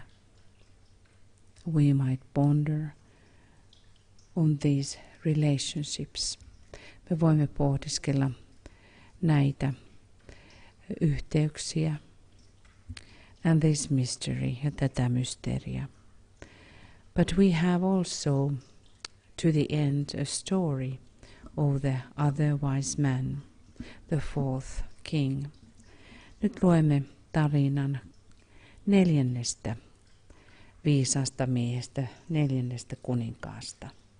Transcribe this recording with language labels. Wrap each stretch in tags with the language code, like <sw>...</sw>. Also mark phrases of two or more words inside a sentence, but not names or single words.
<en>We might ponder on these relationships.</en> <fi>Me voimme pohdiskella näitä yhteyksiä</fi> <en>and this mystery,</en> <fi>ja tätä mysteeriä.</fi> <en>But we have also to the end a story of the other wise man, the 4th king.</en> <fi>Nyt luemme tarinan 4. viisaasta miehestä, 4. kuninkaasta.</fi>